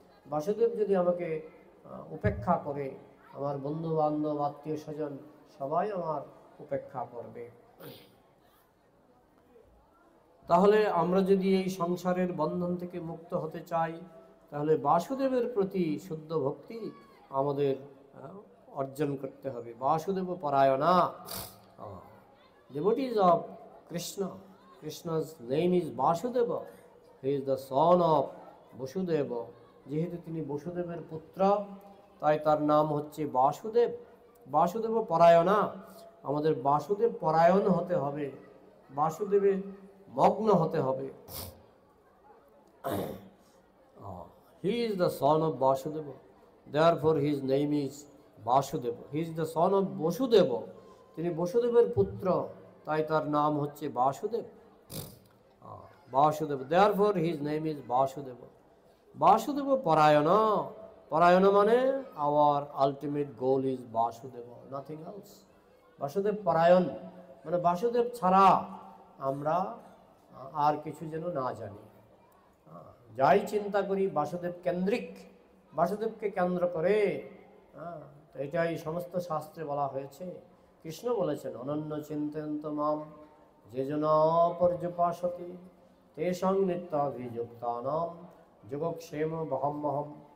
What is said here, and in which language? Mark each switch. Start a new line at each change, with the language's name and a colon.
Bangla: বাসুদেব যদি আমাকে উপেক্ষা করে, আমার বন্ধু বান্ধব, আত্মীয় স্বজন সবাই আমার উপেক্ষা করবে। তাহলে আমরা যদি এই সংসারের বন্ধন থেকে মুক্ত হতে চাই, তাহলে বাসুদেবের প্রতি শুদ্ধ ভক্তি আমাদের অর্জন করতে হবে।
English: বাসুদেব পরায়ণা, devotees of Krishna. Krishna's name is Vasudeva. He is the son of Vasudeva.
Bangla: যেহেতু তিনি বসুদেবের পুত্র, তাই তার নাম হচ্ছে বাসুদেব। বাসুদেব পরায়ণা, আমাদের বাসুদেব পরায়ণ হতে হবে, বাসুদেবে মগ্ন হতে হবে।
English: He is the son of Vasudeva. Therefore his name is Vasudeva. He is the son of Vasudeva.
Bangla: তিনি বসুদেবের পুত্র, তাই তার নাম হচ্ছে Basudeb.
English: Basudeb, therefore his name is Vasudeva. Basudeb পরায়ণা,
Bangla: পরায়ণা মানে
English: our ultimate goal is Vasudeva, nothing else.
Bangla: Basudeb পরায়ণ মানে বাসুদেব ছাড়া আমরা আর কিছু যেন না জানি। যাই চিন্তা করি বাসুদেব কেন্দ্রিক, বাসুদেবকে কেন্দ্র করে। তো এটাই সমস্ত শাস্ত্রে বলা হয়েছে।
Sanskrit: কৃষ্ণ বলেছেন অনন্য চিন্তয়ন্ত মাম যে জন পর্যুপাসতি তেষং নিত্যাভিযুক্তানাম যোগক্ষেম বহম্মহম।